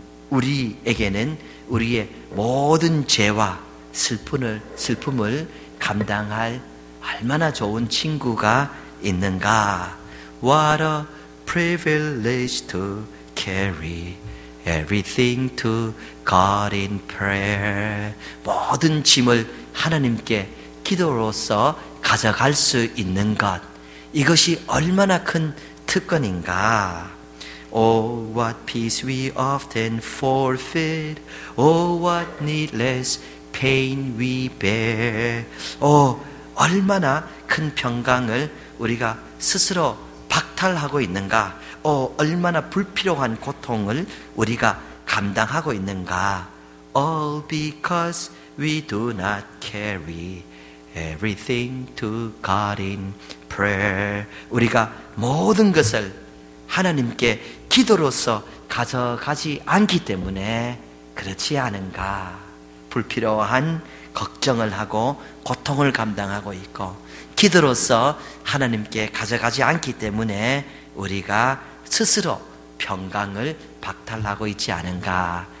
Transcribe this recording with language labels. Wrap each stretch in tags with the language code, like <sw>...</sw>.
<ko>우리에게는 우리의 모든 죄와 슬픔을 감당할 얼마나 좋은 친구가 있는가.</ko> <en>What a privilege to carry everything to God in prayer.</en> <ko>모든 짐을 하나님께 기도로서 가져갈 수 있는 것, 이것이 얼마나 큰 특권인가.</ko> <en>Oh, what peace we often forfeit. Oh, what needless pain we bear.</en> <ko>얼마나 큰 평강을 우리가 스스로 박탈하고 있는가. 얼마나 불필요한 고통을 우리가 감당하고 있는가.</ko> <en>All because we do not carry everything to God in prayer.</en> <ko>우리가 모든 것을 하나님께 기도로서 가져가지 않기 때문에 그렇지 않은가. 불필요한 걱정을 하고 고통을 감당하고 있고, 기도로서 하나님께 가져가지 않기 때문에 우리가 스스로 평강을 박탈하고 있지 않은가.</ko>